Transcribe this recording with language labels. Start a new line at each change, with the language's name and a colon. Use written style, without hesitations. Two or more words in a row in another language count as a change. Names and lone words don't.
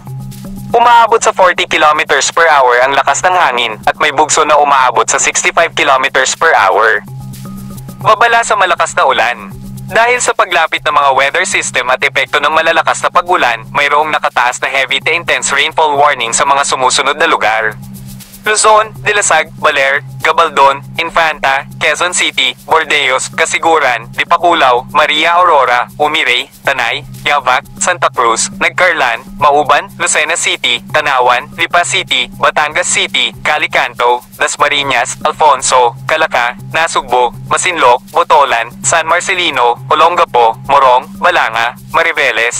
Filipino: Umaabot sa 40
English: km per hour
Filipino: ang lakas ng hangin at may bugso na umaabot sa 65
English: km per hour.
Filipino: Babala sa malakas na ulan. Dahil sa paglapit ng mga
English: weather system
Filipino: at epekto ng malalakas na pag-ulan, mayroong nakataas na
English: heavy to intense rainfall warning
Filipino: sa mga sumusunod na lugar: Luzon, Dilasag, Baler, Gabaldon, Infanta, Quezon City, Bordeos, Casiguran, Dipakulaw, Maria Aurora, Umiray, Tanay, Yavac, Santa Cruz, Nagcarlan, Mauban, Lucena City, Tanawan, Lipa City, Batangas City, Calicanto, Dasmariñas, Alfonso, Calaca, Nasugbo, Masinloc, Botolan, San Marcelino, Olongapo, Morong, Balanga, Mariveles,